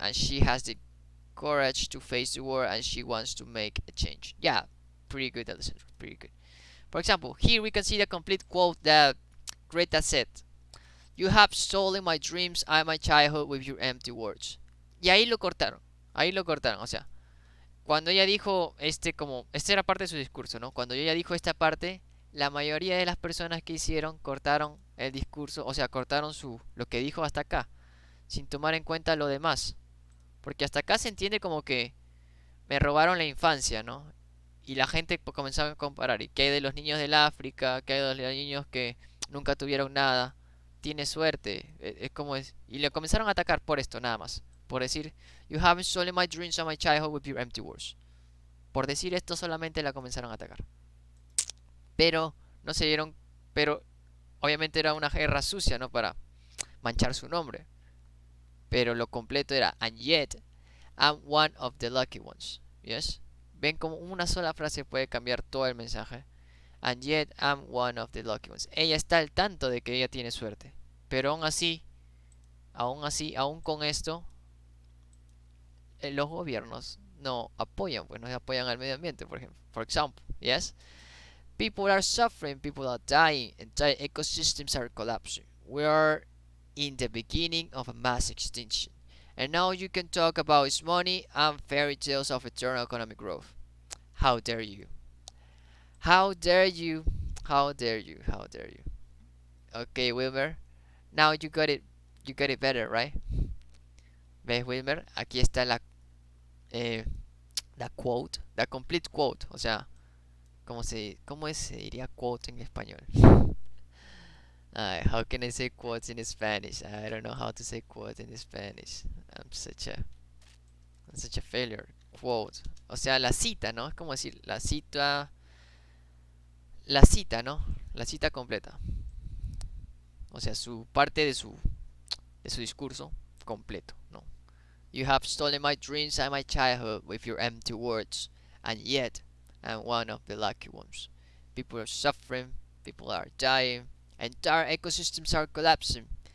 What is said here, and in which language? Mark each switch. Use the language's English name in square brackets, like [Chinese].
[English] And she has the courage to face the world, and she wants to make a change. Yeah, pretty good, Alessandro. Pretty good. For example, here we can see the complete quote that Greta said. You have stolen my dreams and my childhood with your empty words. [Spanish] Y ahí lo cortaron. Ahí lo cortaron. O sea, cuando ella dijo esta era parte de su discurso, ¿no? Cuando ella dijo esta parte, la mayoría de las personas que hicieron cortaron el discurso, o sea, cortaron lo que dijo hasta acá, sin tomar en cuenta lo demás. Porque hasta acá se entiende como que me robaron la infancia, ¿no? Y la gente comenzó a comparar. ¿Y qué hay de los niños del África? ¿Qué hay de los niños que nunca tuvieron nada? Tiene suerte. Es como es. Y le comenzaron a atacar por esto, nada más. Por decir, [English] you haven't stolen my dreams and my childhood with your empty words. [Spanish] Por decir esto solamente la comenzaron a atacar. Pero no se dieron. Pero obviamente era una guerra sucia, ¿no? Para manchar su nombre. Pero lo completo era, [English] and yet I'm one of the lucky ones. Yes. [Spanish] Ven como una sola frase puede cambiar todo el mensaje. [English] And yet I'm one of the lucky ones. [Spanish] Ella está al tanto de que ella tiene suerte. Pero aún con esto, los gobiernos no apoyan, pues no apoyan al medio ambiente, por ejemplo. [English] For example, yes? People are suffering, people are dying, entire ecosystems are collapsing. We are in the beginning of a mass extinction. And now you can talk about money and fairy tales of eternal economic growth. How dare you? How dare you? How dare you? How dare you? Okay, Wilmer. Now you got it better, right? [Spanish] ¿Ves, Wilmer? Aquí está la quote, la complete quote. O sea, ¿cómo se diría quote en español? [English] How can I say quotes in Spanish? I don't know how to say quote in Spanish. I'm such a failure. Quote. [Spanish] O sea, la cita, ¿no? Es como decir la cita, ¿no? La cita completa. O sea, su parte de su discurso completo, ¿no? [English] You have stolen my dreams and my childhood with your empty words, and yet I'm one of the lucky ones. People are suffering, people are dying, entire ecosystems are collapsing.